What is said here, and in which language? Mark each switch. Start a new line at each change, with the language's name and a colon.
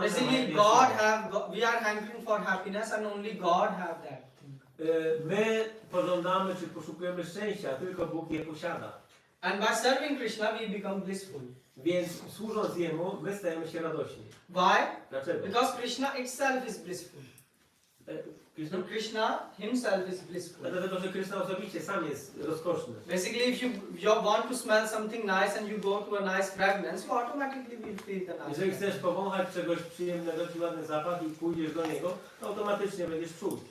English: Basically, we are hankering for happiness and only God have that thing.
Polish: My pożądamy czy poszukujemy szczęścia, tylko Bóg je posiada.
English: And by serving Krishna, we become blissful.
Polish: Więc służąc Jemu, my stajemy się radośni.
English: Why?
Polish: Dlaczego?
English: Because Krishna itself is blissful. Krishna? Krishna himself is blissful.
Polish: Dlatego, że Kryszna osobiście sam jest rozkoszny.
English: Basically, if you want to smell something nice and you go to a nice fragrance, you automatically will feel the nice.
Polish: Jeżeli chcesz powąchać czegoś przyjemnego, czy ładny zapach i pójdziesz do niego, to automatycznie będziesz czuł.